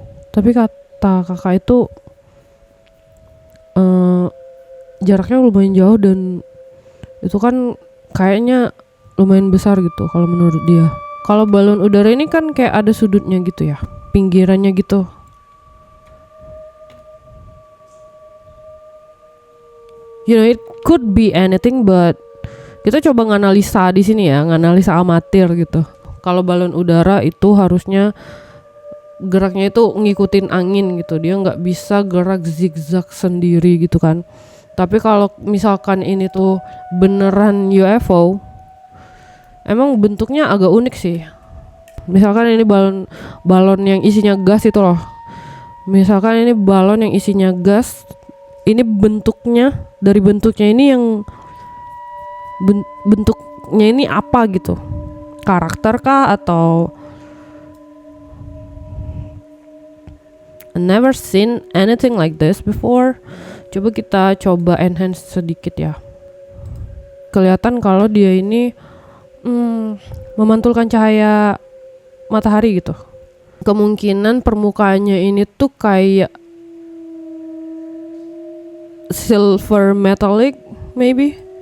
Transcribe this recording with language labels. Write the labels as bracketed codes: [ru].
[id] Tapi kata kakak itu jaraknya lumayan jauh dan itu kan kayaknya lumayan besar gitu kalau menurut dia. Kalau balon udara ini kan kayak ada sudutnya gitu ya, pinggirannya gitu. [en] You know, it could be anything, but [id] Kita coba nganalisa di sini ya, nganalisa amatir gitu. Kalau balon udara itu harusnya geraknya itu ngikutin angin gitu, dia nggak bisa gerak zigzag sendiri gitu kan. Tapi kalau misalkan ini tuh beneran UFO, emang bentuknya agak unik sih. Misalkan ini balon yang isinya gas itu loh. Misalkan ini balon yang isinya gas, ini bentuknya, dari bentuknya ini yang bentuknya ini apa gitu? Karakter kah atau [en] I never seen anything like this before. [id] Coba kita coba enhance sedikit ya. Kelihatan kalau dia ini memantulkan cahaya matahari gitu. Kemungkinan permukaannya ini tuh kayak [en] silver metallic maybe.